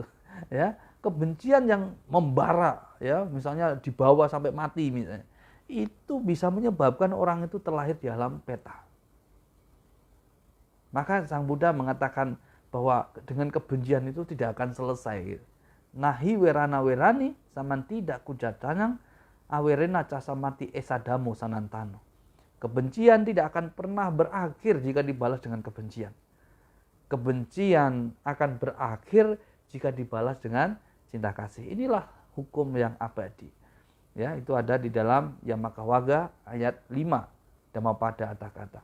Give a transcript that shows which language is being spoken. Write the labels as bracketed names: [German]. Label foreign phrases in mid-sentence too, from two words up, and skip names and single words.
[Indonesian] Ya, kebencian yang membara, ya misalnya dibawa sampai mati misalnya, itu bisa menyebabkan orang itu terlahir di alam peta. Maka Sang Buddha mengatakan bahwa dengan kebencian itu tidak akan selesai. [Pali] Nahi werana werani samanti dakujatanang awerena casamati esadamo sanantano. [Indonesian] Kebencian tidak akan pernah berakhir jika dibalas dengan kebencian. Kebencian akan berakhir jika dibalas dengan cinta kasih. Inilah hukum yang abadi. Ya, itu ada di dalam Yamakawagga ayat 5 Dhammapada Atthakatha.